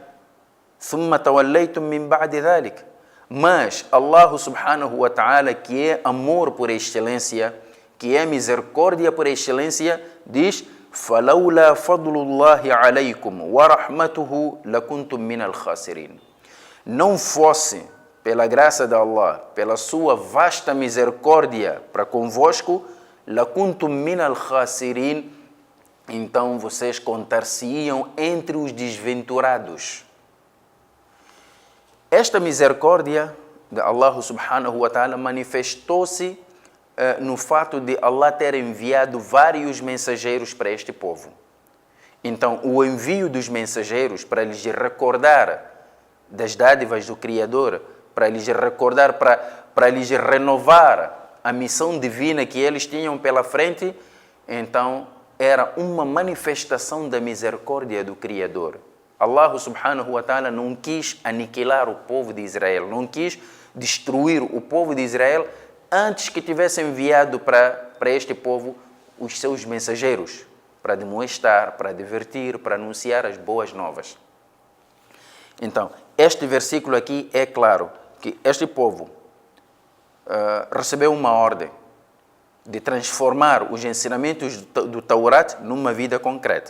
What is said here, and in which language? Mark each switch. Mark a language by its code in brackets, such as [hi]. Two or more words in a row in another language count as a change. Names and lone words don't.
[ar] ثم توليتم من بعد ذلك. [pt] Mas [ar] الله سبحانه وتعالى, [pt] que é amor por excelência, que é misericórdia por excelência, diz: [ar] فَلَوْلَا فَضْلُ اللَّهِ عَلَيْكُمْ وَرَحْمَتُهُ لَكُنْتُمْ مِنَ الْخَاسِرِينَ. [pt] Não fosse pela graça de Allah, pela sua vasta misericórdia para convosco, [ar] لَكُنْتُمْ مِنَ الْخَاسِرِينَ, [pt] então vocês contar-se-iam entre os desventurados. Esta misericórdia de [ar] الله سبحانه وتعالى [pt] manifestou-se no fato de Allah ter enviado vários mensageiros para este povo. Então, o envio dos mensageiros para lhes recordar das dádivas do Criador, para lhes recordar, para lhes renovar a missão divina que eles tinham pela frente, então era uma manifestação da misericórdia do Criador. [ar] الله سبحانه وتعالى [pt] não quis aniquilar o povo de Israel, não quis destruir o povo de Israel antes que tivesse enviado para este povo os seus mensageiros, para demonstrar, para divertir, para anunciar as boas novas. Então, este versículo aqui é claro que este povo recebeu uma ordem de transformar os ensinamentos do Taurat numa vida concreta.